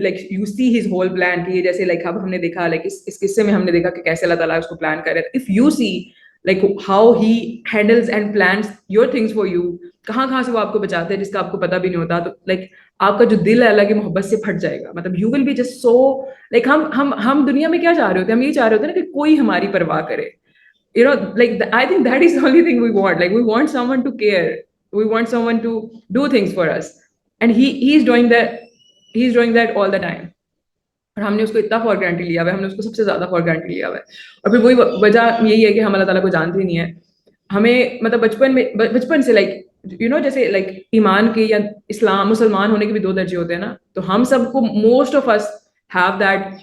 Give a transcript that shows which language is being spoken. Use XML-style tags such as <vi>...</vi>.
<en>you see his whole plan,</en> <ur>کہ یہ جیسے لائک اب ہم نے دیکھا لائک اس قصے میں ہم نے دیکھا کہ کیسے اللہ تعالیٰ اس کو پلان کر رہے ہیں.</ur> <en>if you see like how he handles and plans your things for you,</en> <ur>کہاں سے وہ آپ کو بچاتے ہیں جس کا آپ کو پتہ بھی نہیں ہوتا, تو لائک آپ کا جو دل ہے اللہ کی محبت سے پھٹ جائے گا. مطلب</ur> <en>you will be just so</en> <ur>like ہم دنیا میں کیا چاہ رہے ہوتے ہیں, ہم یہ چاہ رہے ہوتے ہیں نا کہ کوئی ہماری پرواہ کرے.</ur> <en>Like I think that is the only thing we want. Like we want someone to care. We want someone to do things for us. And he's doing that all the time.</en> <ur>اور ہم نے اس کو اتنا for granted لیا ہوا ہے, ہم نے اس کو سب سے زیادہ فار گرانٹیڈ لیا ہوا ہے. اور پھر وہی وجہ یہی ہے کہ ہم اللہ تعالیٰ کو جانتے ہی نہیں ہیں. ہمیں مطلب بچپن سے لائک جیسے لائک ایمان کے یا مسلمان ہونے کے بھی 2 درجے ہوتے ہیں نا, تو ہم سب کو</ur> <en>most of us have that</en>